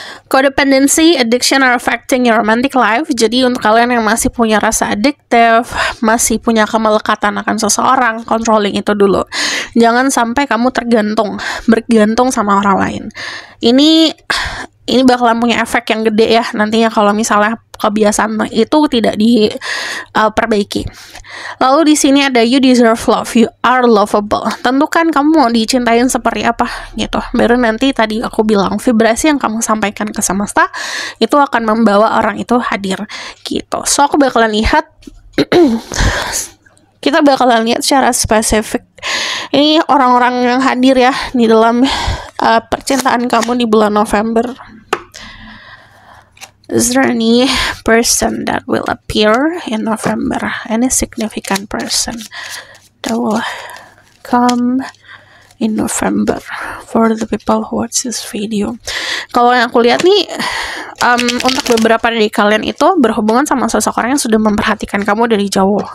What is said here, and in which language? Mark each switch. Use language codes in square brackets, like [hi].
[en] Codependency, addiction are affecting your romantic life. [id] Jadi untuk kalian yang masih punya rasa adiktif, masih punya kemelekatan akan seseorang, controlling itu dulu. Jangan sampai kamu bergantung sama orang lain. Ini bakalan punya efek yang gede ya nantinya kalau misalnya kebiasaan itu tidak diperbaiki. Lalu di sini ada [en] you deserve love, you are lovable. [id] Tentukan kamu mau dicintain seperti apa gitu. Baru nanti tadi aku bilang vibrasi yang kamu sampaikan ke semesta itu akan membawa orang itu hadir gitu. So aku bakalan lihat kita bakalan lihat secara spesifik ini orang-orang yang hadir ya di dalam percintaan kamu di bulan November. [en] Is there any person that will appear in November? Any significant person that will come in November for the people who watch this video? [id] Kalau yang aku lihat nih, untuk beberapa dari kalian itu berhubungan sama seseorang yang sudah memperhatikan kamu dari jauh.